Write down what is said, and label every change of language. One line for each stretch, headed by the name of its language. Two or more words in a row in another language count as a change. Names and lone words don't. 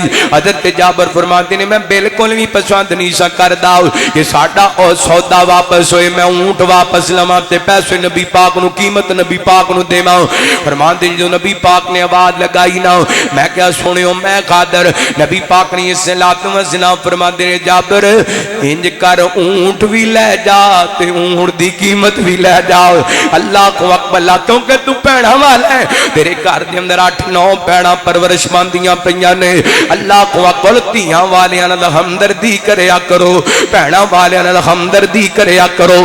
Punjabi: ਹਜ਼ਰਤ ਜਾਬਰ ਫ਼ਰਮਾਤੇ ਨੇ ਮੈਂ ਬਿਲਕੁਲ ਭੀ ਪਸੰਦ ਨਹੀਂ ਸਾ ਕਰਦਾ ਕਿ ਸਾਡਾ ਔਰ ਸੌਦਾ ਵਾਪਸ ਹੋਏ, ਮੈਂ ਊਂਟ ਵਾਪਸ ਲਵਾਂ ਤੇ ਪੈਸੇ ਨਬੀ ਪਾਕ ਨੂ ਕੀਮਤ ਨਬੀ ਪਾਕ ਨੂ ਦੇਵਾਂ। ਫ਼ਰਮਾਤੇ ਜੋ ਨਬੀ ਪਾਕ ਨੇ ਆਵਾਜ਼ ਲਗਾਈ ਨਾ, ਮੈਂ ਕਿਆ ਸੁਣਿਓ ਮੈਂ ਖ਼ਾਦਰ। ਨਬੀ ਪਾਕ ਨੇ
Arabic: صلى الله عليه وسلم
Punjabi: ਫ਼ਰਮਾਤੇ ਨੇ ਜਾਬਰ ਇੰਜ ਕਰ ਊਂਟ ਭੀ ਲੇ ਜਾ ਤੇ ਊਂਟ ਦੀ ਕੀਮਤ ਭੀ ਲੇ ਜਾ।
Arabic: الله كو أكبر.
Punjabi: ਕਿਉਂਕਿ ਤੂ ਭੈਣਾਂ ਵਾਲਾ ਹੈ, ਤੇਰੇ ਘਰ ਦੇ ਅੰਦਰ 8-9 ਭੈਣਾਂ ਪਰਵਰਿਸ਼ ਪਾਂਦੀਆਂ ਪਈਆਂ ਨੇ।
Arabic: الله كو أكبر.
Punjabi: ਧੀਆਂ ਵਾਲੀਆਂ ਨਾਲ ਹਮਦਰਦੀ ਕਰਿਆ ਕਰੋ, ਭੈਣਾਂ ਵਾਲੀਆਂ ਨਾਲ ਹਮਦਰਦੀ ਕਰਿਆ ਕਰੋ।